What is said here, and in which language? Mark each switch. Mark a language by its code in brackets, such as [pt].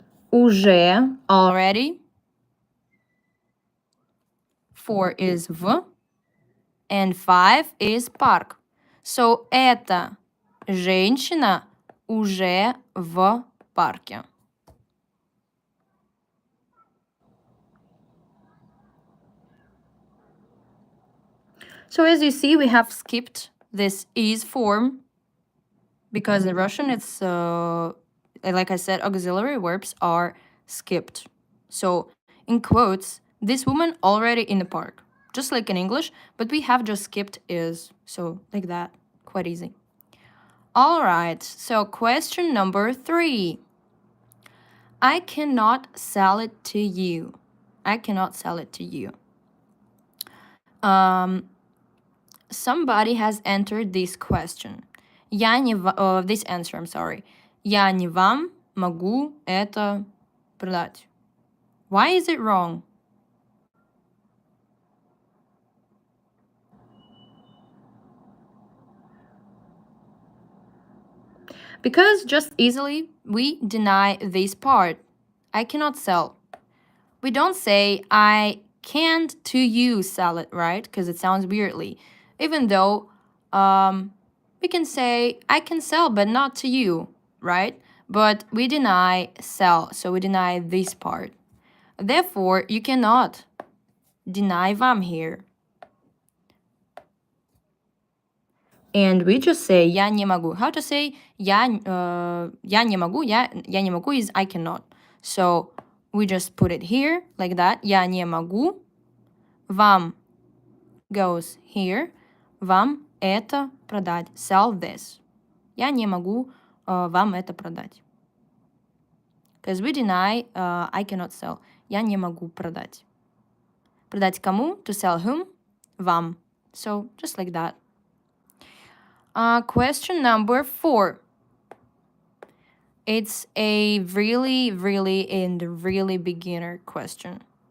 [ru] Уже, already. [en] 4 is в, and 5 is парк. [ru] So, эта женщина уже в парке. [en] So as you see, we have skipped this is form because in Russian it's, like I said, auxiliary verbs are skipped. So in quotes, this woman already in the park, just like in English, but we have just skipped is. So like that, quite easy. All right, so question number 3. I cannot sell it to you. I cannot sell it to you. Somebody has entered this question. This answer, I'm sorry. [ru] Я не вам могу это продать. [en] Why is it wrong? Because just easily we deny this part. I cannot sell. We don't say I can't to you sell it, right? Because it sounds weirdly. Even though we can say I can sell but not to you, right? But we deny sell, so we deny this part. Therefore, you cannot deny вам here. And we just say [ru] я не могу. [en] How to say я не могу? [ru] Я не могу [en] is I cannot. So we just put it here like that. [ru] Я не могу. [en] Вам goes here. [ru] Вам это продать. [en] Sell this. [ru] Я не могу вам это продать. [en] Because we deny I cannot sell. [ru] Я не могу продать. Продать кому? [en] To sell whom? [ru] Вам. [en] So just like that. Question number 4. It's a really beginner question.